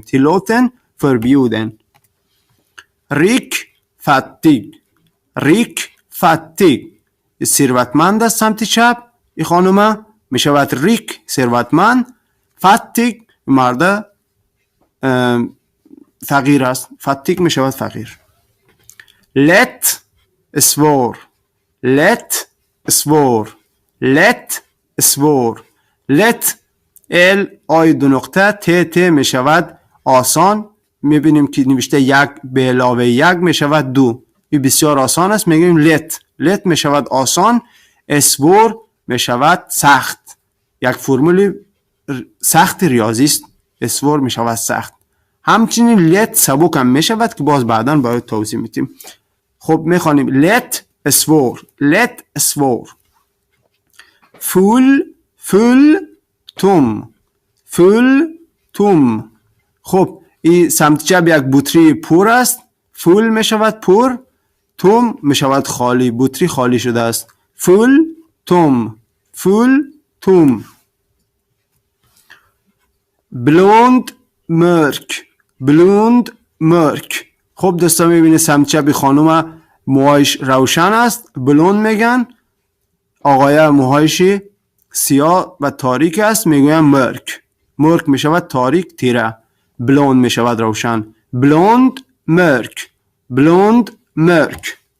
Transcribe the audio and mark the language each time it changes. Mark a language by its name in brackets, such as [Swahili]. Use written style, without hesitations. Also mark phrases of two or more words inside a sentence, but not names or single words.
[Swedish] tillåten förbjuden. rik fattig rik fattig [Persian] ثروتمند است. سمت چپ این خانومه می شود ریک ثروتمند، fattig مرد فقیر است. fattig می شود فقیر. [Swedish] lätt svår lätt svår lätt svår. [Persian] lätt ال آی دو نقطه ت می شود آسان. می بینیم که نوشته یک به علاوه یک می شود دو. این بسیار آسان است. میگیم [Swedish] lätt lätt [Persian] می شود آسان. svår می شود سخت. یک فرمول سخت ریاضی است. svår می شود سخت. همچنین lätt سبک هم می شود که باز بعداً باید توضیح میدیم. خب میخوانیم [Swedish] lätt svår lätt svår. full full tom full tom. [Persian] خب این سمت چپ یک بطری پر است. full می شود پر، tom می شود خالی. بطری خالی شده است. [Swedish] full tom full tom. blond mörk blond mörk. [Persian] خب دوستا میبینید سمت چپ خانوم موهایش روشن است، بلوند میگن. آقای موهایش سیاه و تاریک است، میگویم مرک. مرک میشود تاریک تیره، بلوند میشود روشن. [Swedish] blond mörk blond mörk.